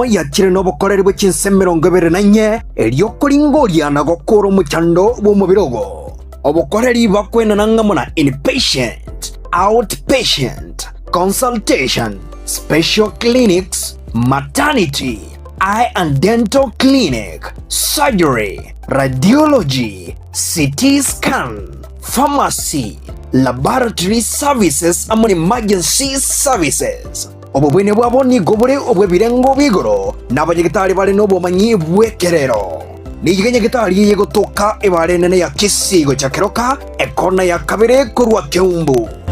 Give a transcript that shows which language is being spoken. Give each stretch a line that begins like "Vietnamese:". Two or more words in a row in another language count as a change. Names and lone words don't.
Gusii: yakire no bokorere bwe chinsemo 24 elio koringoria na gokoro muchando bo mubirogo obokoreri bakwena nangamona
English: inpatient, outpatient, consultation, special clinics, maternity, eye and dental clinic, surgery, radiology, CT scan, pharmacy, laboratory services among emergency services.
Gusii: Obubwene bwabo nigo buri obwebirengo bigoro n'abanyagitari bari n'obumanyi bwekerero. Nigige nyagitari yegotoka ebare nene ya Kisigo cha Keroka ekona ya kabere kurwa Keumbu.